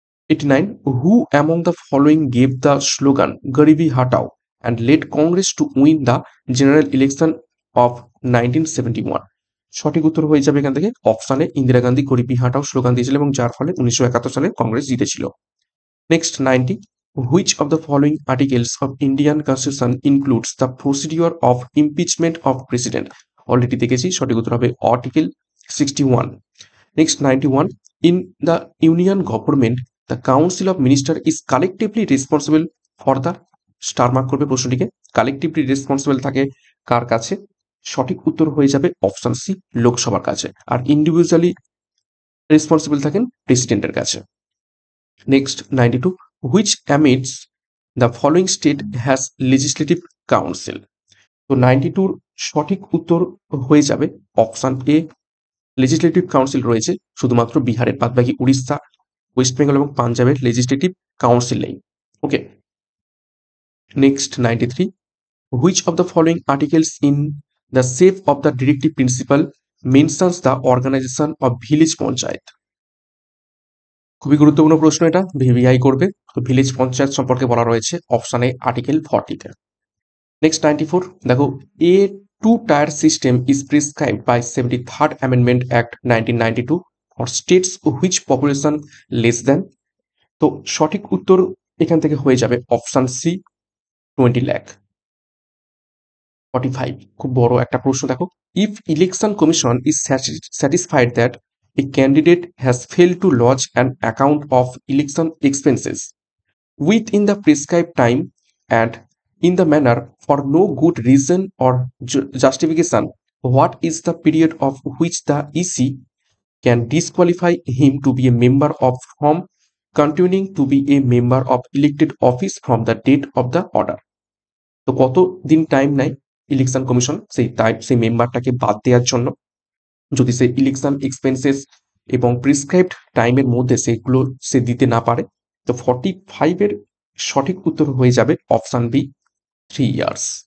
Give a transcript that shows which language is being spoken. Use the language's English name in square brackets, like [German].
[English] 89, who among the following gave the slogan Garibi Hatao and led Congress to win the general election of 1971? [Bangla] সঠিক উত্তর হয়ে যাবে এখান থেকে অপশনে ইন্দিরা গান্ধী গরিবি হাটাও স্লোগান দিয়েছিল এবং যার ফলে 1971 সালে কংগ্রেস জিতেছিল। [English] Next 90, which of the following articles of Indian Constitution includes the procedure of impeachment of president? [Bangla] Already দেখেছি, সঠিক উত্তর হবে article 61। [English] next 91, in the union government the council of minister is collectively responsible for the, [Bangla] star mark করবে প্রশ্নটিকে, collectively responsible থাকে কার কাছে? সঠিক উত্তর হয়ে যাবে অপশন সি, লোকসভার কাছে, আর ইন্ডিভিজুয়ালি রেসপন্সিবল থাকেন প্রেসিডেন্টের কাছে। [English] Next 92, which amongst the following state has legislative council? [Bangla] তো 92 সঠিক উত্তর হয়ে যাবে অপশন এ, লেজিসলেটিভ কাউন্সিল রয়েছে শুধুমাত্র বিহারের, বাদবাকি উড়িষ্যা, ওয়েস্ট বেঙ্গল এবং পাঞ্জাবের লেজিসলেটিভ কাউন্সিল নেই। [English] Okay, next 93, which of the following articles in the safe of the directive principle mentions the organisation of village panchayat. [Bangla] খুবই গুরুত্বপূর্ণ প্রশ্ন, এটা ভিভিআই করবে। তো ভিলেজ পঞ্চায়েত সম্পর্কে বলা রয়েছে অপশন এ আর্টিকেল 40-তে। [English] next 94, [Bangla] দেখো, [English] A two tier system is prescribed by 73rd amendment act 1992 for states which population less than. [Bangla] তো সঠিক উত্তর এখান থেকে হয়ে যাবে অপশন সি 20 লাখ। [English] 45, [Bangla] খুব বড় একটা প্রশ্ন, দেখো, [English] If election commission is satisfied that a candidate has failed to lodge an account of election expenses within the prescribed time and in the manner for no good reason or justification, what is the period of which the EC can disqualify him to be a member of from continuing to be a member of elected office from the date of the order? [Bangla] তো কত দিন time নেয় election commission সেই মেম্বারটাকে বাদ দেওয়ার জন্য, যদি সে election expenses এবং প্রিসক্রাইবড টাইমের মধ্যে সেগুলো সে দিতে না পারে। তো 45 এর সঠিক উত্তর হয়ে যাবে অপশন বি 3 ইয়ার্স।